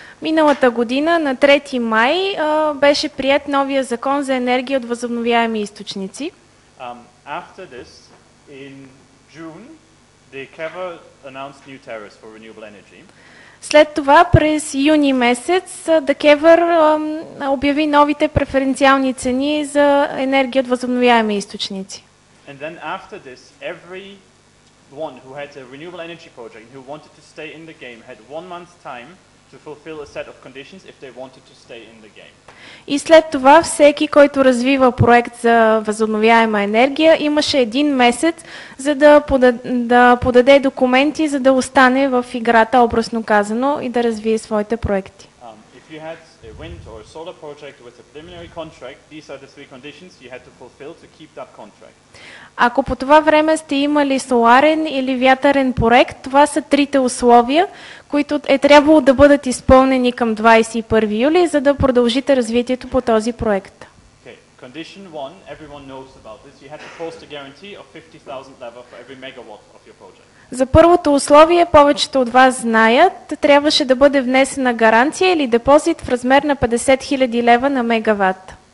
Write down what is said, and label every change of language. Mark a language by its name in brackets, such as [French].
[Bulgarian] Миналата година на 3 май беше приет новия закон за енергия от възобновяеми източници. [English] After this, in June, the KEVA announced new tariffs for renewable energy. [Bulgarian] След това през юни месец ДКЕВР обяви новите преференциални цени за енергия от възобновяеми източници. [English] And then after this, everyone who had a renewable energy project who wanted to stay in the game had 1 month's time to fulfill a set of conditions if they wanted to stay in the game. [Bulgarian] И след това всеки, който развива проект за възобновяема енергия, имаше 1 месец, за да подаде документи, за да остане в играта, образно казано, и да развие своите проекти. [English] If you had a wind or a solar project with a preliminary contract, these are the 3 conditions you had to fulfill to keep that contract. [Bulgarian] Ако по това време сте имали соларен или вятърен проект, това са 3 условия, които е трябвало да бъдат изпълнени към 21 юли, за да продължите развитието по този проект. [English] Okay. Condition 1, everyone knows about this. You had to post a guarantee of 50,000 level for every megawatt of your project. [Bulgarian] За първото условие, повечето от вас знаят, трябваше да бъде внесена гаранция или депозит в размер на 50 000 лева на мегаватт.